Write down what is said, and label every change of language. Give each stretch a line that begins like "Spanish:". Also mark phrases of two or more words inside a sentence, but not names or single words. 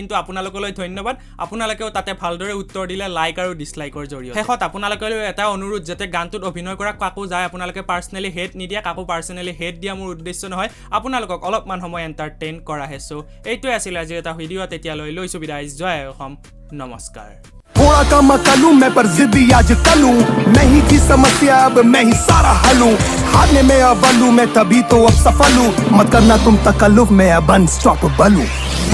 Assamese: কিন্তু আপোনালোকলৈ ধন্যবাদ, আপোনালোকেও তাতে ভালদৰে উত্তৰ দিলে লাইক আৰু ডিসলাইকৰ জৰিয়তে। শেষত আপোনালোকলৈ এটা অনুৰোধ, যাতে গানটোত অভিনয় কৰা কাকো যায় আপোনালোকে
English: personally hate
Assamese: নিদিয়া, কাকো
English: personally hate
Assamese: দিয়া মোৰ উদ্দেশ্য নহয়, আপোনালোকক অলপমান সময় এন্টাৰটেইন কৰাহে। সো এইটোৱে আছিল আজি এটা ভিডিও, তেতিয়ালৈ লৈছো বিদায়, জয় অসম, নমস্কাৰ।
Hindi: थोड़ा कम अकल हूं मैं, पर जिद्दी आज कल हूं। मैं ही थी समस्या, अब मैं ही सारा हल हूं। हारने में अव्वल हूं मैं, तभी तो अब सफल हूं। मत करना तुम तकल्लुफ, मैं अब अनस्टॉपेबल हूं।